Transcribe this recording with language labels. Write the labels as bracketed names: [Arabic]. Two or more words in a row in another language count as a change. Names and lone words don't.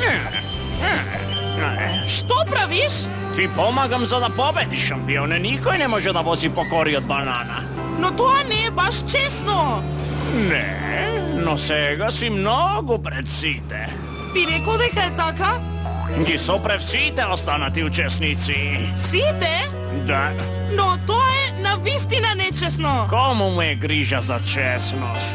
[Macedonian] Што правиш? Ти помагам за да победиш, шампионе. Никој не може да вози по кори од банана. No тоа не е баш честно. Не, но сега си много пред сите. Би рекол дека е така? Ги сопрев сите останати учесници. Сите? Да. Но тоа е навистина нечестно. Кому му е грижа за честност?